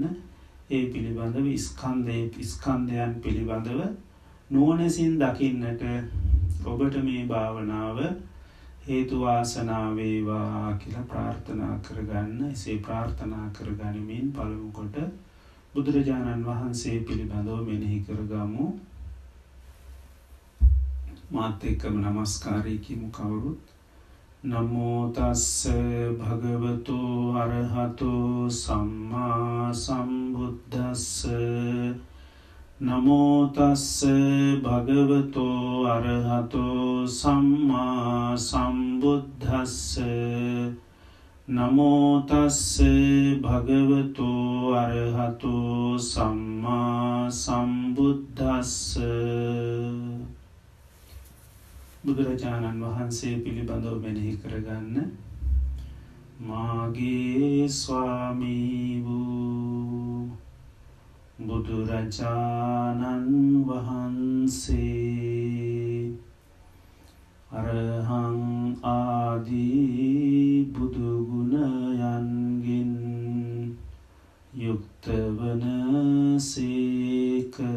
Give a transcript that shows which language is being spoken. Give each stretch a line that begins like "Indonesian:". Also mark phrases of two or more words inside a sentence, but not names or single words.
Sinhala: ඒ පිළිබඳව ස්කන්ධයන් පිළිබඳව නුවණින් දකින්නට ඔබට මේ භාවනාව හේතු වාසනා වේවා කියලා ප්‍රාර්ථනා කරගන්න. එසේ ප්‍රාර්ථනා කරගනිමින් පළමු කොට බුදුරජාණන් වහන්සේ පිළිබඳව මෙනෙහි කරගමු. මාත් එක්කම නමස්කාරය කියමු කවුරුත්.
Pali: නමෝ තස්ස භගවතු අරහතෝ සම්මා සම්බුද්දස්ස. නමෝ තස්ස භගවතු අරහතෝ සම්මා සම්බුද්දස්ස. නමෝ තස්ස භගවතු අරහතෝ සම්මා සම්බුද්දස්ස.
Sinhala: බුදුරජාණන් වහන්සේ පිළිබඳව මෙනෙහි කරගන්න. මාගේ ස්වාමී වූ බුදුරජාණන් වහන්සේ අරහං ආදී බුදු ගුණයන්ගෙන් යුක්ත වනසේක.